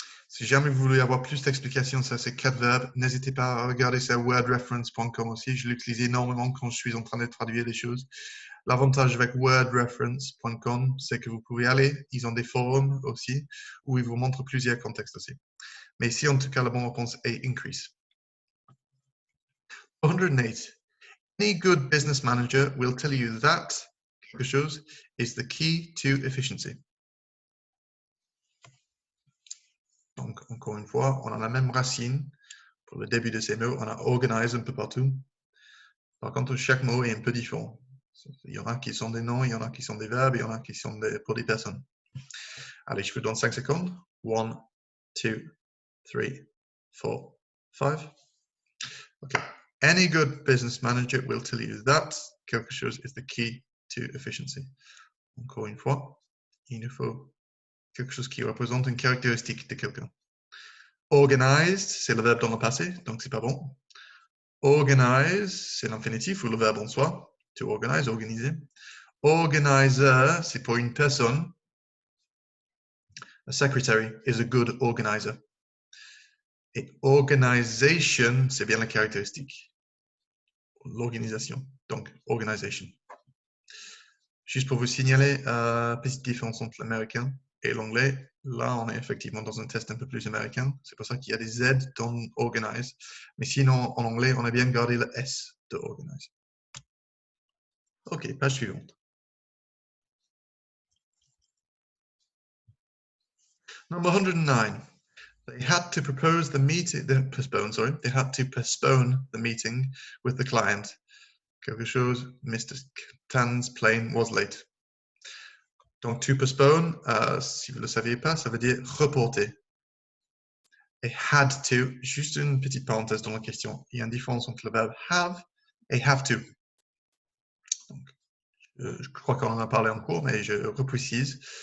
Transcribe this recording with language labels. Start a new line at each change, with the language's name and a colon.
French: Si jamais vous voulez avoir plus d'explications sur ces 4 verbes, n'hésitez pas à regarder sur wordreference.com aussi. Je l'utilise énormément quand je suis en train de traduire les choses. L'avantage avec wordreference.com, c'est que vous pouvez aller, ils ont des forums aussi, où ils vous montrent plusieurs contextes aussi. Mais ici, en tout cas, la bonne réponse est increase. 108.
English: Any good business manager will tell you that
French: quelque chose
English: is the key to efficiency.
French: Donc, encore une fois, on a la même racine pour le début de ces mots. On a organize un peu partout. Par contre, chaque mot est un peu différent. Il y en a qui sont des noms, il y en a qui sont des verbes, il y en a qui sont pour des personnes. Allez, je vous donne 5 secondes. 1, 2, 3, 4, 5. OK.
English: Any good business manager will tell you that
French: quelque chose
English: is the key to efficiency.
French: Encore une fois, il nous faut quelque chose qui représente une caractéristique de quelqu'un. Organized, c'est le verbe dans le passé, donc c'est pas bon. Organize, c'est l'infinitif ou le verbe en soi. To organize, organiser. Organizer, c'est pour une personne.
English: A secretary is a good organizer.
French: Et organization, c'est bien la caractéristique. L'organisation. Donc, organization. Juste pour vous signaler, petite différence entre l'américain et l'anglais. Là, on est effectivement dans un test un peu plus américain. C'est pour ça qu'il y a des Z dans organize. Mais sinon, en anglais, on a bien gardé le S de organize. OK, page suivante.
English: Number 109. They had to propose the meeting, they had to postpone the meeting with the client.
French: Quelque chose,
English: Mr. Tan's plane was late.
French: Donc, to postpone, si vous ne le saviez pas, ça veut dire reporter. Et had to, juste une petite parenthèse dans la question. Il y a une différence entre le verbe have et have to. Donc, je crois qu'on en a parlé en cours, mais je reprécise.